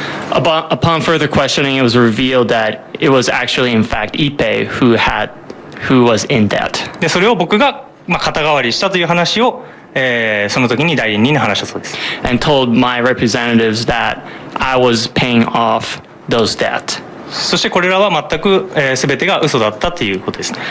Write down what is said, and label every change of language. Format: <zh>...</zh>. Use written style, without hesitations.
<en>Upon further questioning, it was revealed that it was actually, in fact, Ippei who was in debt.</en> <ja>でそれを僕が、肩代わりしたという話を、その時に代理人に話したそうです。</ja> <en>And told my representatives that I was paying off those debt.</en> <ja>そしてこれらは全く、全てが嘘だったということですね。</ja>